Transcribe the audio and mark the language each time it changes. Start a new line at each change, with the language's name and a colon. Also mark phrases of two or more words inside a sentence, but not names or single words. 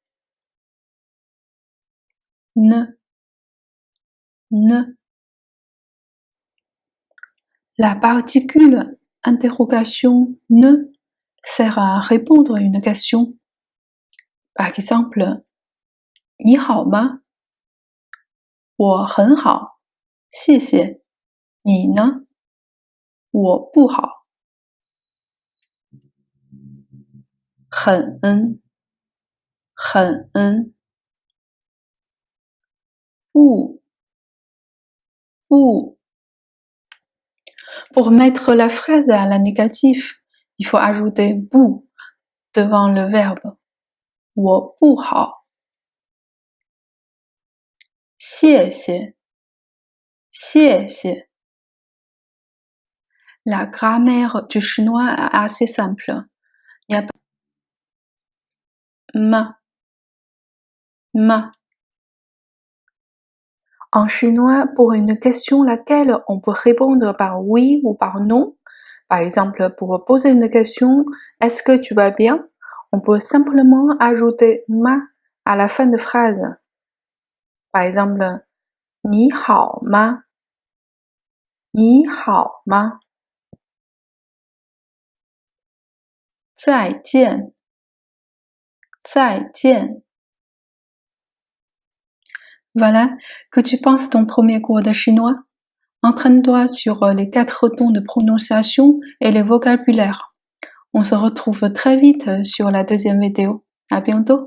French: Ne. La particule interrogation ne sert à répondre à une question. Par exemple,
Chinese: 你好吗? 我很好，谢谢。你呢？我不好。很不。
French: Pour mettre la phrase à la négative, il faut ajouter bu devant le verbe.
Chinese: 我不好。谢谢。
French: La grammaire du chinois est assez simple. Il y a ma. En chinois, pour une question laquelle on peut répondre par oui ou par non, par exemple, pour poser une question, est-ce que tu vas bien? On peut simplement ajouter ma à la fin de phrase. Par exemple,
Chinese: 你好吗? 你好吗? 再见.
French: Voilà, que tu penses ton premier cours de chinois? Entraîne-toi sur les 4 tons de prononciation et les vocabulaires. On se retrouve très vite sur la deuxième vidéo.